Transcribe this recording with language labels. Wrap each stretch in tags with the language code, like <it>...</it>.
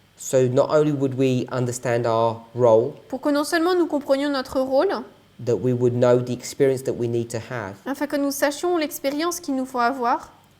<en>So not only would we understand our role,</en> <fr>Pour que non seulement nous comprenions notre rôle,</fr> <en>that we would know the experience that we need to have.</en> <fr>afin que nous sachions l'expérience qu'il nous faut avoir,</fr>